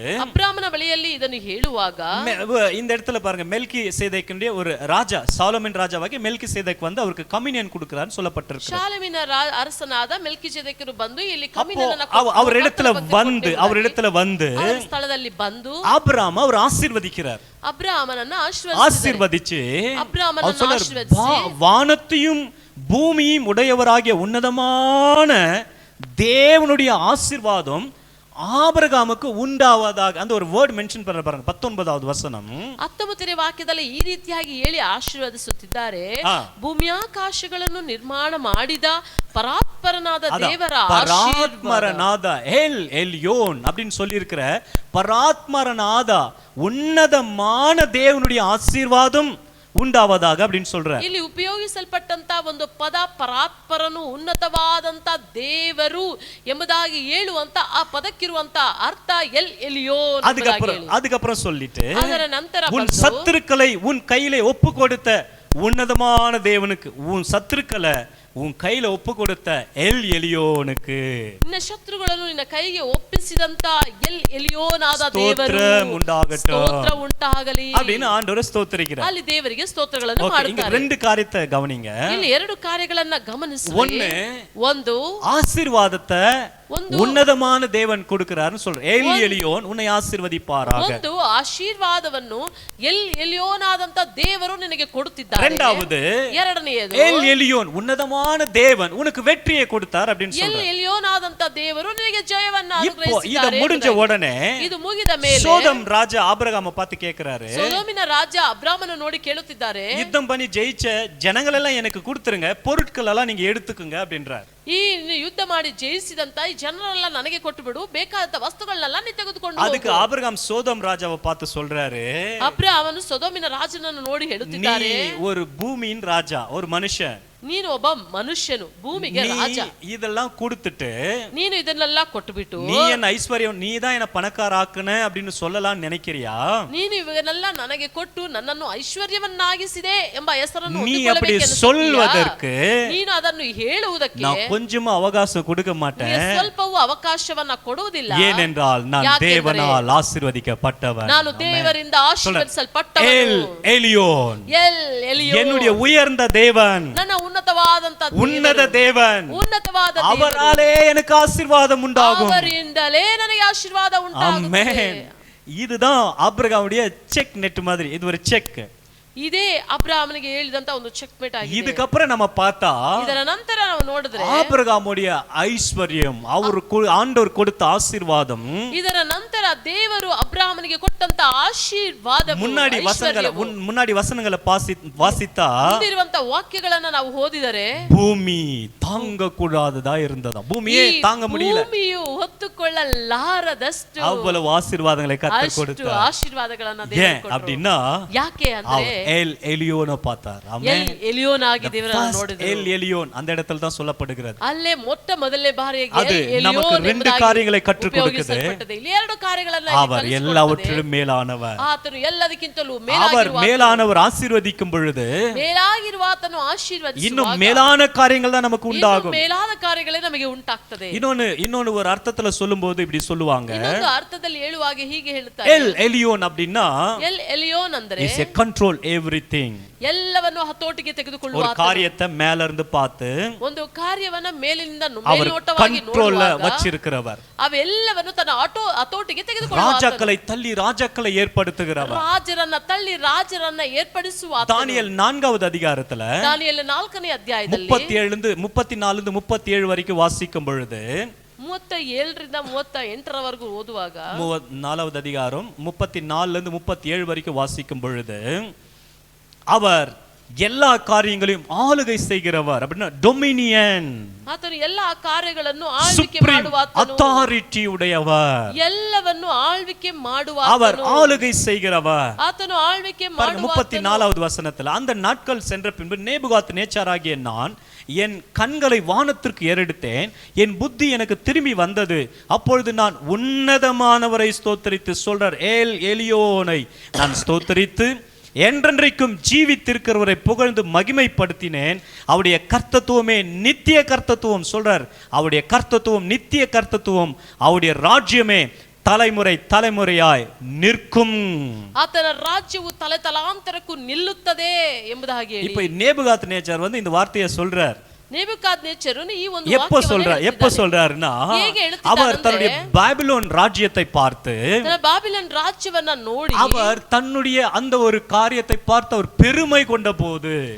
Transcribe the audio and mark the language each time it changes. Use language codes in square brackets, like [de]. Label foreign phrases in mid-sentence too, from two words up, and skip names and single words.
[kn] ಅಬ್ರಾಮನ ಬಳಿಯಲ್ಲಿ ಇದನ್ನು ಹೇಳುವಾಗ [ta] இந்த இடத்துல பாருங்க, மெல்கி சேதேக்குடைய ஒரு ராஜா, சாலமன் ராஜாவாகி மெல்கி சேதேக் வந்து அவருக்கு கம்யூனியன் கொடுக்கிறான்னு சொல்லப்பட்டிருக்கு. [kn] ಶಾಲೆಮಿನ ಅರಸನಾದ ಮೆಲ್ಕಿಜೆದೇಕನು ಬಂದು ಇಲ್ಲಿ ಕಮ್ಯೂನಿಯನ್ [ta] அவர் இடத்துல வந்து [kn] ಸ್ಥಳದಲ್ಲಿ ಬಂದು [ta] ஆபிராம் அவர் ஆசீர்வதிக்கிறார். [kn] ಅಬ್ರಾಮನನ್ನು [ta] ஆசீர்வதிச்சு வானத்தையும் பூமியும் உடையவராகிய உன்னதமான தேவனுடைய ஆசீர்வாதம் ஆபிரகாமுக்கு உண்டாவதாக அந்த ஒரு [en] word mention [ta] பண்ற பாருங்க, 19வது வசனம். [kn] 19ನೇ ವಾಕ್ಯದಲ್ಲಿ ಈ ರೀತಿಯಾಗಿ ಹೇಳಿ ಆಶೀರ್ವದಿಸುತ್ತಿದ್ದಾರೆ. ಭೂಮಿಯಾಕಾಶಗಳನ್ನು ನಿರ್ಮಾಣ ಮಾಡಿದ ಪರಾತ್ಪರನಾದ ದೇವರ [ta] பராத்மரநாத எல் எல்யோன் அப்படின்னு சொல்லி இருக்கிற பராத்மரநாத உன்னதமான தேவனுடைய ஆசீர்வாதம் உண்டாவதாக அப்படின்னு சொல்றார். [kn] ಇಲ್ಲಿ ಉಪಯೋಗಿಸಲ್ಪಟ್ಟಂತ ಒಂದು ಪದ ಪರಾತ್ಪರನು ಉನ್ನತವಾದಂತ ದೇವರು ಎಂಬುದಾಗಿ ಹೇಳುವಂತ ಆ ಪದಕ್ಕಿರುವಂತ ಅರ್ಥ ಎಲ್ ಎಲಿಯೋನ್. [ta] அதுக்கப்புறம் சொல்லிட்டு [kn] ಅದರ ನಂತರ [ta] உன் சத்துருக்களை உன் கையிலே ஒப்பு கொடுத்த உன்னதமான தேவனுக்கு உன் சத்துருக்களை உன் கையில ஒப்பு கொடுத்த எல் எலியோனுக்கு, [kn] ನಿನ್ನ ಶತ್ರುಗಳನ್ನು ನಿನ್ನ ಕೈಗೆ ಒಪ್ಪಿಸಿದಂತ ಎಲ್ ಎಲಿಯೋನಾದ ದೇವರು ಸ್ತೋತ್ರ ಉಂಟಾಗಲಿ [ta] அப்படின்னு ஆண்டவர் ஸ்தோத்திரிக்கிறார். [kn] ಅಲ್ಲಿ ದೇವರಿಗೆ ಸ್ತೋತ್ರಗಳನ್ನು ಮಾಡುತ್ತಾರೆ. [ta] ரெண்டு காரியத்தை கவனிங்க. [kn] ಇಲ್ಲಿ ಎರಡು ಕಾರ್ಯಗಳನ್ನ ಗಮನಿಸಿ. ಒಂದು [ta] ஆசீர்வாதத்தை உன்னதமான தேவன் கொடுக்கிறார்னு சொல்ற. எல் எலியோன் உன்னை ஆசீர்வதிப்பாராக. [kn] ಒಂದು ಆಶೀರ್ವಾದವನ್ನು ಎಲ್ ಎಲಿಯೋನಾದಂತ ದೇವರು ನಿನಗೆ ಕೊಡುತ್ತಿದ್ದಾರೆ. [ta] இரண்டாவது [kn] ಎರಡನೆಯದು [ta] எல் எலியோன் உன்னதமான தேவன் உனக்கு வெற்றியை கொடுத்தார் அப்படின்னு சொல்ற. [kn] ಎಲ್ ಎಲಿಯೋನಾದಂತ ದೇವರು ನಿನಗೆ ಜಯವನ್ನು ಅನುಗ್ರಹಿಸಿದ್ದಾರೆ. [ta] ಇದು முடிஞ்ச உடனே [kn] ಇದು ಮುಗಿದ ಮೇಲೆ [ta] சோதம் ராஜா ஆபிரகாமை பார்த்து கேக்குறாரு, [kn] ಸೊದೋಮಿನ ರಾಜ ಅಬ್ರಾಮನ ನೋಡಿ ಕೇಳುತ್ತಿದ್ದಾರೆ, [ta] யுத்தம் பண்ணி ஜெயிச்ச ஜனங்கள் எல்லாம் எனக்கு கொடுத்துருங்க, பொருட்கள் எல்லாம் நீங்க எடுத்துக்குங்க அப்படின்றார். [kn] ಈ ಯುದ್ಧ ಮಾಡಿ ಜಯಿಸಿದಂತ ಈ ಜನರೆಲ್ಲ ನನಗೆ ಕೊಟ್ಟು ಬಿಡು, ಬೇಕಾದ ವಸ್ತುಗಳನ್ನೆಲ್ಲ ನೀ ತೆಗೆದುಕೊಂಡು. [ta] ಅದಕ್ಕೆ ಆಬ್ರಹಾಮ್ ಸೋದೋಮ್ ರಾಜಾவை பார்த்து சொல்றாரு, [kn] ಅಬ್ರಾಮನು ಸೊದೋಮಿನ ರಾಜನನ್ನು ನೋಡಿ ಹೇಳುತ್ತಿದ್ದಾರೆ, [ta] நீ ஒரு பூமியின் ராஜா, ஒரு மனுஷன், [kn] ನೀನು ಒಬ್ಬ ಮನುಷ್ಯನು, ಭೂಮಿಗೆ ರಾಜ. [ta] இதெல்லாம் கொடுத்துட்டு [kn] ನೀನು ಇದನ್ನೆಲ್ಲ ಕೊಟ್ಟುಬಿಟ್ಟು [ta] நீ என்ன ஐஸ்வர்யம், நீ தான் என்ன பணக்கார ஆக்குன அப்படின்னு சொல்லலாம்னு நினைக்கிறியா? [kn] ನೀನು ಇವನ್ನೆಲ್ಲ ನನಗೆ ಕೊಟ್ಟು ನನ್ನನ್ನು ಐಶ್ವರ್ಯವನ್ನಾಗಿಸಿದೆ ಎಂಬ ಹೆಸರನ್ನು [ta] நீ அப்படி சொல்வதற்கு [kn] ನೀನು ಅದನ್ನು ಹೇಳುವುದಕ್ಕೆ [ta] நான் கொஞ்சம் அவகாசம் கொடுக்க மாட்டேன், [kn] ಸ್ವಲ್ಪವೂ ಅವಕಾಶವನ್ನ ಕೊಡುವುದಿಲ್ಲ. [ta] ஏனென்றால் நான் தேவனால் ஆசீர்வதிக்கப்பட்டவன், [kn] ನಾನು ದೇವರಿಂದ ಆಶೀರ್ವದಿಸಲ್ಪಟ್ಟವನು. [ta] எல் எலியோன் என்னுடைய உயர்ந்த தேவன், [kn] ನನ್ನ ಉನ್ನತವಾದಂತ ಉನ್ನತ ದೇವನ್, ಉನ್ನತವಾದ [ta] ಅವರಾலே எனக்கு ஆசீர்வாதம் உண்டாகும், [kn] ಅವರಿಂದಲೇ ನನಗೆ ಆಶೀರ್ವಾದ ಉಂಟಾಗುತ್ತದೆ. ಆಮೆನ್. [ta] இதுதான் ஆபிரகாமுடைய [en] check net [ta] மாதிரி, இது ஒரு செக். [kn] ಇದೇ ಅಬ್ರಾಮನಿಗೆ ಹೇಳಿದಂತ ಒಂದು [en] check mate [kn] ಆಗಿದೆ. [ta] இதுக்கப்புறம் நம்ம பார்த்தா [kn] ಇದರ ನಂತರ ನಾವು ನೋಡಿದ್ರೆ [ta] ஆபிரகாமுடைய ஐஸ்வர்யம், ஆண்டவர் கொடுத்த ஆசீர்வாதம், [kn] ಇದರ ನಂತರ ದೇವರು ಅಬ್ರಾಮನಿಗೆ ಕೊಟ್ಟಂತ ಆಶೀರ್ವಾದ. [ta] முன்னாடி வசனங்களை வாசித்தா [kn] ಇರುವಂತ ವಾಕ್ಯಗಳನ್ನ ನಾವು ಓದಿದರೆ [ta] பூமி தாங்க கூடாததா இருந்ததா, பூமியே தாங்க முடியல, [kn] ಭೂಮಿಯು ಹೊತ್ತುಕೊಳ್ಳಲಾರದಷ್ಟು [ta] அவ்வளவு ஆசீர்வாதங்களை கர்த்தர் கொடுத்தார். [kn] ಆಶೀರ್ವಾದಗಳನ್ನ ದೇವರು ಕೊಟ್ಟರು. [ta] அப்படின்னா [kn] ಯಾಕೆ ಅಂದ್ರೆ [ta] எல் எலியோனை பார்த்தார். [kn] ಎಲ್ ಎಲಿಯೋನ್ ಆಗಿ ದೇವರನ್ನು ನೋಡಿದರು. [ta] எல் எலியோன் அந்த இடத்துல தான் சொல்லப்படுகிறது. [kn] ಅಲ್ಲೇ ಮೊಟ್ಟ ಮೊದಲನೇ ಬಾರಿಗೆ [ta] அது நமக்கு ரெண்டு காரியங்களை கற்றுக் கொடுக்குது. [kn] ಇಲ್ಲಿ ಎರಡು ಕಾರ್ಯ ಕಾರ್ಯಗಳನ್ನು [ta] அவர் எல்லாவற்றிலும் மேலானவர். [kn] ಆತನು ಎಲ್ಲದಕ್ಕಿಂತಲೂ [ta] அவர் மேலானவர். ஆசீர்வதிக்கும் பொழுது [kn] ಮೇಲಾಗಿರುವ ಆತನು ಆಶೀರ್ವದಿಸುವಾಗ [ta] இன்னும் மேலான காரியங்கள் தான் நமக்கு உண்டாகும். [kn] ಮೇಲಾದ ಕಾರ್ಯಗಳೇ ನಮಗೆ ಉಂಟಾಗ್ತದೆ. [ta] இன்னொன்னு ஒரு அர்த்தத்துல சொல்லும்போது இப்படி சொல்லுவாங்க, [kn] ಇನ್ನೊಂದು ಅರ್ಥದಲ್ಲಿ ಹೇಳುವಾಗ ಹೀಗೆ ಹೇಳುತ್ತಾರೆ, [ta] எல் எலியோன் அப்படின்னா [kn] ಎಲ್ ಎಲಿಯೋನ್ ಅಂದ್ರೆ [en] is a control everything. [kn] ಎಲ್ಲವನ್ನು ಹತೋಟಿಗೆ ತೆಗೆದುಕೊಳ್ಳುವ [ta] ஒரு காரியத்தை மேல இருந்து பார்த்து [kn] ಒಂದು ಕಾರ್ಯವನ್ನ ಮೇಲಿನಿಂದ [ta] அவர் [kn] ಮೇಲ್ನೋಟವಾಗಿ [ta] ಕಂಟ್ರೋಲ್ வச்சிருக்கிறவர். [kn] ಅವೆಲ್ಲವನ್ನು ತನ್ನ ಹತೋಟಿಗೆ ತೆಗೆದುಕೊಳ್ಳುವ [ta] ராஜாக்களை தள்ளி ராஜாக்களை ஏற்படுத்துகிறவர். [kn] ರಾಜರನ್ನ ತಳ್ಳಿ ರಾಜರನ್ನ ಏರ್ಪಡಿಸುವ [ta] தானியேல் 4வது அதிகாரத்துல [kn] ದಾನಿಯೇಲ 4ನೇ ಅಧ್ಯಾಯದಲ್ಲಿ [ta] 34 37 வரைக்கும் வாசிக்கும் பொழுது [kn] 37 ರಿಂದ 38 ರವರೆಗೂ ಓದುವಾಗ [ta] 4வது அதிகாரம் 34 37 வரைக்கும் வாசிக்கும் பொழுது அவர் எல்லா காரியங்களையும் ஆளுகை செய்கிறவர். அப்படின்னா டொமினியன், [kn] ಆತನು ಎಲ್ಲಾ ಕಾರ್ಯಗಳನ್ನು ಆಳ್ವಿಕೆ ಮಾಡುವ [ta] ಅಥಾರಿಟಿ ಉடையவர், [kn] ಎಲ್ಲವನ್ನು ಆಳ್ವಿಕೆ ಮಾಡುವ [ta] அவர் ஆளுகை செய்கிறவர். [kn] ಆತನು ಆಳ್ವಿಕೆ ಮಾಡುವ [ta] 34வது வசனத்துல அந்த நாட்கள் சென்ற பின்பு நேபுகாத் நேச்சாராகிய நான் என் கண்களை வானத்திற்கு ஏறெடுத்தேன், என் புத்தி எனக்கு திரும்பி வந்தது. அப்பொழுது நான் உன்னதமானவரை ஸ்தோத்தரித்து, சொல்றார், ஏல் எலியோனை நான் ஸ்தோத்தரித்து என்றென்றைக்கும் ஜீவித்திருக்கிறவரை புகழ்ந்து மகிமைப்படுத்தினேன். அவருடைய கர்த்தத்துவமே நித்திய கர்த்தத்துவம். சொல்றார், அவருடைய கர்த்தத்துவம் நித்திய கர்த்தத்துவம், அவருடைய ராஜ்யமே தலைமுறை தலைமுறையாய் நிற்கும். [kn] ಆತನ ರಾಜ್ಯವು ತಲೆ ತಲಾಂತರಕ್ಕೂ ನಿಲ್ಲುತ್ತದೆ ಎಂಬುದಾಗಿ ಹೇಳಿ. [ta] இப்போ நேபுகாத் நேச்சார் வந்து இந்த வார்த்தையை சொல்றார். [kn] நேபுகாத்நேச்சர் ಈ ಒಂದು [ta] எப்ப சொல்றாருன்னா, அவர் தன்னுடைய பாபிலோன் ராஜ்யத்தை பார்த்து, [kn] பாபிலோன் ராஜ்யவನ್ನ ನೋಡಿ [ta] அவர் தன்னுடைய அந்த ஒரு காரியத்தை பார்த்து அவர் பெருமை கொண்ட போது,